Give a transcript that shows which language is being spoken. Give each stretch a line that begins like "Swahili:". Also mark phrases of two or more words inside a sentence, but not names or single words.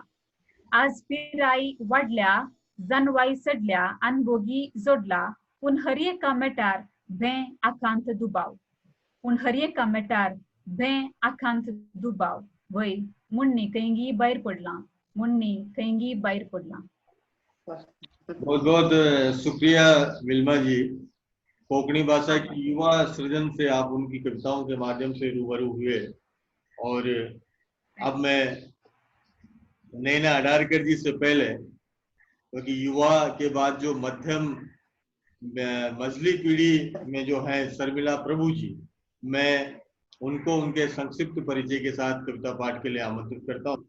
Konkani: आज पिराई वाढल्या जानवाई सडल्या अनभोगी जोडला. पूण हर एका मेटार भें आकांत दुबाव. पूण हर एका मेटार भें आकांत दुबाव. वय मुन्नी कैंगी बाहेर पडला. मुन्नी कैंगी बाहेर पडला.
Hindi: बहुत बहुत शुक्रिया विल्मा जी। कोंकणी भाषा की युवा सृजन से आप उनकी कविताओं के माध्यम से रूबरू हुए और अब मैं नैना अडारकर जी से पहले क्योंकि युवा के बाद जो मध्यम मजली पीढ़ी में जो है शर्मिला प्रभु जी, मैं उनको उनके संक्षिप्त परिचय के साथ कविता पाठ के लिए आमंत्रित करता हूँ।